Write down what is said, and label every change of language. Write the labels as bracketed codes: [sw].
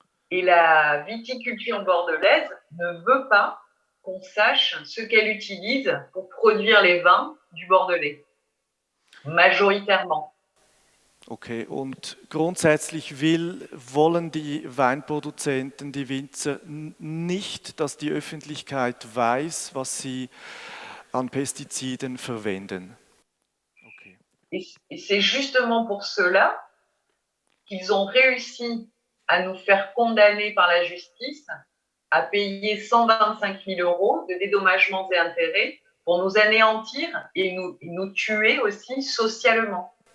[fr] Et la viticulture bordelaise ne veut pas qu'on sache ce qu'elle utilise pour produire les vins du Bordelais, majoritairement. [de] Okay, und grundsätzlich wollen die Weinproduzenten, die Winzer nicht, dass die Öffentlichkeit weiß, was sie an Pestiziden verwenden. [en] Okay. [fr] Et c'est justement pour cela qu'ils ont réussi à nous faire condamner par la justice à payer 125 000 € de dédommagements et intérêts pour nous anéantir et nous tuer aussi socialement.